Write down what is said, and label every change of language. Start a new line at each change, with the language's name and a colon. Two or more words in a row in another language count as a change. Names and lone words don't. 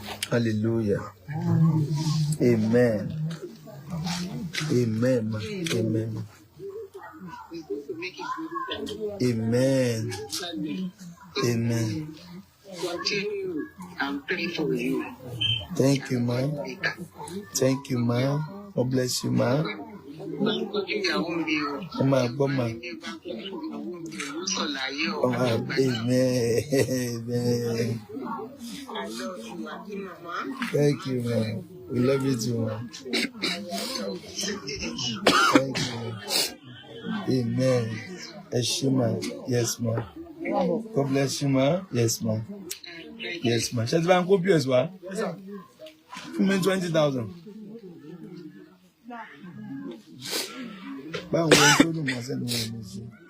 English: Hallelujah. Amen. Amen, ma. Amen. Amen. Amen. Continue and pray for you. Thank you, ma. Thank you, ma. God bless you, ma.
Yoruba: Ẹ máa gbọ́, ma.
English: Oh, amen. Amen. Thank you, ma. We love you too, ma. Thank you, ma.
Yoruba: Amen. Ẹ ṣé,
English: ma. Yes, ma. God bless you, ma. Yes, ma. Yes, ma. Ṣé ẹ ti bá ń kó P O S wá? Fún mi twenty thousand. Báwo ni tó dùn mọ́ sẹ́nu wọn ní ṣe?